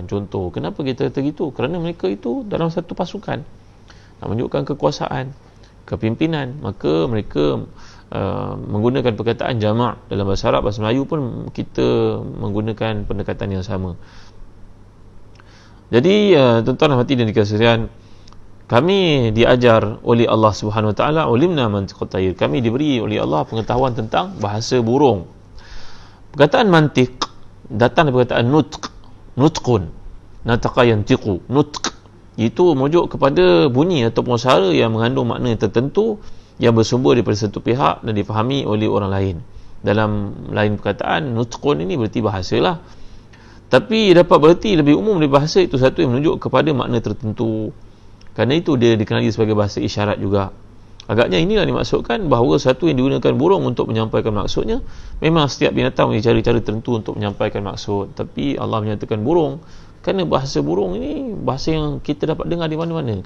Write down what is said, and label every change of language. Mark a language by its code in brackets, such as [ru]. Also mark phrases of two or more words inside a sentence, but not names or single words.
[ms] Contoh, kenapa kita kata gitu? Kerana mereka itu dalam satu pasukan nak menunjukkan kekuasaan, kepimpinan. Maka mereka menggunakan perkataan jamak. Dalam bahasa Arab, bahasa Melayu pun kita menggunakan pendekatan yang sama. Jadi tuan-tuan hati dan dikasihan, Kami diajar oleh Allah [ar] سبحانه وتعالى, علمنا منطق الطير. [ms] Kami diberi oleh Allah pengetahuan tentang bahasa burung. Perkataan mantiq datang dari perkataan nutqun, [ar] نطق ينطق, [ms] nutq. Itu merujuk kepada bunyi ataupun suara yang mengandung makna tertentu yang bersumber daripada satu pihak dan difahami oleh orang lain. Dalam lain perkataan, nutqun ini berarti bahasalah. Tapi dapat berarti lebih umum dari bahasa, itu satu yang menunjuk kepada makna tertentu. Kerana itu dia dikenali sebagai bahasa isyarat juga. Agaknya inilah dimaksudkan bahawa satu yang digunakan burung untuk menyampaikan maksudnya. Memang setiap binatang memiliki cara-cara tertentu untuk menyampaikan maksud. Tapi Allah menyatakan burung, kerana bahasa burung ini bahasa yang kita dapat dengar di mana-mana.